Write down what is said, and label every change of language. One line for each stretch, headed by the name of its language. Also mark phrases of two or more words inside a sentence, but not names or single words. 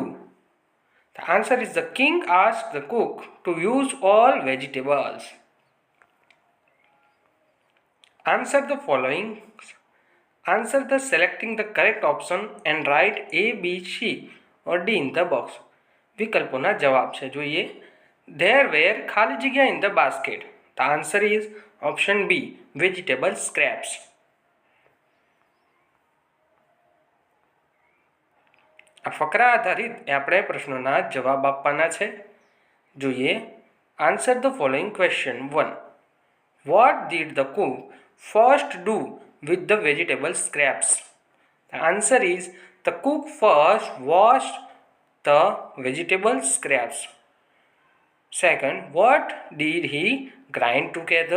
English: The answer is the king asked the cook to use all vegetables. Answer the following. Answer the selecting the correct option and write A, B, C or D in the box.
Gujarati: વિકલ્પોના જવાબ છે. જોઈએ.
English: There were
Gujarati: ખાલી જગ્યા
English: in the basket. The answer is option B, vegetable scraps.
Gujarati: આ ફકરા આધારિત આપણે પ્રશ્નોના જવાબ આપવાના છે. જોઈએ.
English: Answer the following question. 1. What did the cook first do with the vegetable scraps? The answer is the cook first washed the vegetable scraps. Second, what did he grind together?